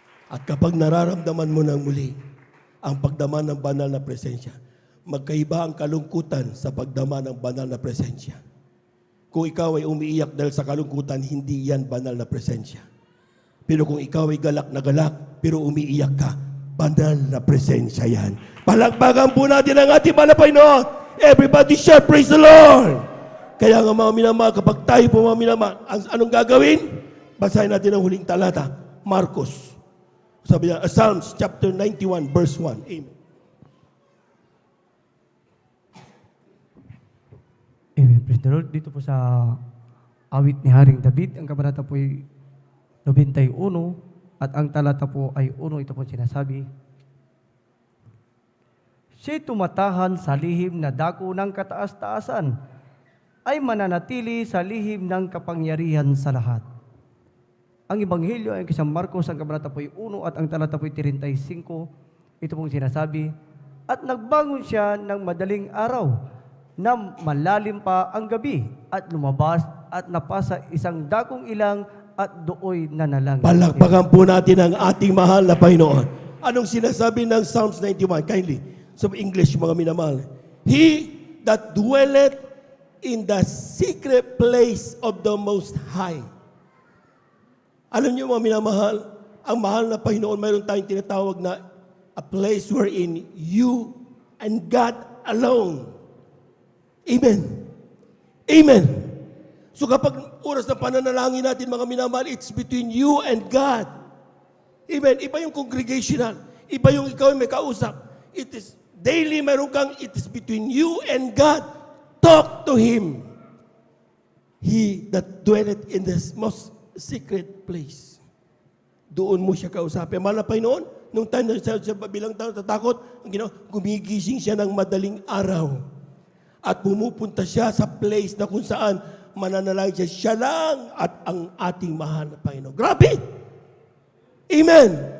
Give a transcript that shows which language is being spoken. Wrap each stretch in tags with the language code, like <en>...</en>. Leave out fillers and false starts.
<tl>At kapag nararamdaman mo ng muli, ang pagdama ng banal na presensya, magkaiba ang kalungkutan sa pagdama ng banal na presensya. Kung ikaw ay umiiyak dahil sa kalungkutan, hindi yan banal na presensya. Pero kung ikaw ay galak na galak, pero umiiyak ka, banal na presensya yan. Palakpakan po natin ang ating banal na Panginoon.</tl> <en>Everybody shout, praise the Lord!</en> <tl>Kaya nga mga minamahal, kapag tayo po mga minamahal, anong gagawin? Basahin natin ang huling talata, Marcos. Sabi niya, Psalms chapter 91 verse 1. Amen.</tl> <en>Amen. Praise the Lord.</en> <tl>Dito po sa awit ni Haring David, ang kabanata po ay 91 at ang talata po ay 1. Ito po sinasabi, siya'y tumatahan sa lihim na dako ng kataas-taasan, ay mananatili sa lihim ng kapangyarihan sa lahat. Ang Ebanghelyo ay kay San Marcos, ang kabanata po ay 1 at ang talata po ay 35. Ito pong sinasabi, at nagbangon siya ng madaling araw na malalim pa ang gabi at lumabas at napasa isang dakong ilang at dooy nanalangin. Palakpakan po natin ang ating mahal na Panginoon. Anong sinasabi ng Psalms 91? Kindly, sa English, mga minamahal.</tl> <en>He that dwelleth in the secret place of the Most High.</en> <tl>Alam niyo mga minamahal, ang mahal na Panginoon, mayroon tayong tinatawag na</tl> <en>a place wherein you and God alone.</en> <tl>Amen. Amen. So kapag oras ng pananalangin natin mga minamahal,</tl> <en>it's between you and God.</en> <tl>Amen. Iba yung congregational. Iba yung ikaw may kausap.</tl> <en>It is daily</en> <tl>mayroon kang,</tl> <en>it is between you and God. Talk to Him. He that dwelleth in the most secret place.</en> <tl>Doon mo siya kausapin. Mahal na Panginoon, nung time na siya bilang tao tatakot, gumigising siya ng madaling araw. At pumupunta siya sa place na kung saan mananalangin siya lang at ang ating mahal na Panginoon. Grabe! Amen!</tl>